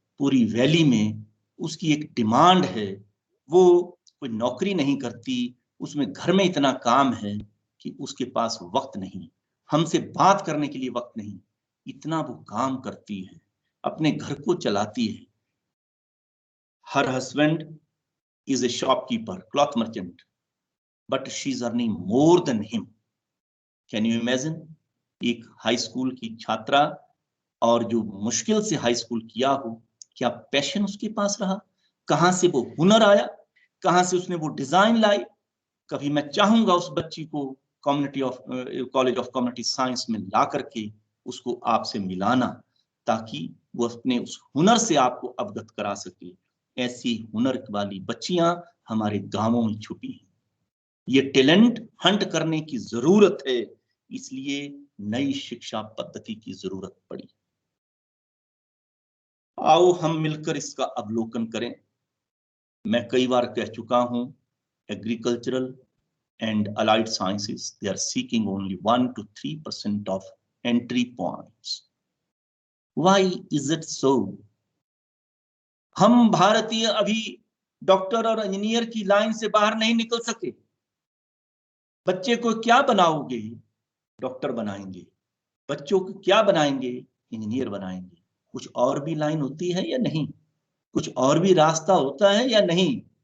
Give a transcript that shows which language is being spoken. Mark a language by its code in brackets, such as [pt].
[hi] पूरी वैली में उसकी एक डिमांड है। वो कोई नौकरी नहीं करती, उसमें घर में इतना काम है कि उसके पास वक्त नहीं, हमसे बात करने के लिए वक्त नहीं, इतना वो काम करती है, अपने घर को चलाती है। [en] हर husband is a shopkeeper, cloth merchant, but she's earning more than him. Can you imagine? [hi] एक हाई स्कूल की छात्रा, और जो मुश्किल से हाई स्कूल किया हो, क्या पैशन उसके पास रहा, कहां से वो हुनर आया, कहां से उसने वो डिजाइन लाई। कभी मैं चाहूंगा उस बच्ची को कॉलेज ऑफ कम्युनिटी साइंस में ला करके उसको आपसे मिलाना, ताकि वो अपने उस हुनर से आपको अवगत करा सके। ऐसी हुनर वाली बच्चियां हमारे गांवों में छुपी हैं। ये टैलेंट हंट करने की जरूरत है, इसलिए नई शिक्षा पद्धति की जरूरत पड़ी। आओ हम मिलकर इसका अवलोकन करें। [en] मैं कई बार कह चुका हूं, agricultural and allied sciences, they are seeking only 1 to 3% of entry points. Why is it so? [hi] हम भारतीय अभी डॉक्टर और इंजीनियर की लाइन से बाहर नहीं निकल सके। बच्चे को क्या बनाओगे? डॉक्टर बनाएंगे। बच्चों को क्या बनाएंगे? इंजीनियर बनाएंगे। कुछ और भी लाइन होती है या नहीं? कुछ और भी रास्ता होता है या नहीं?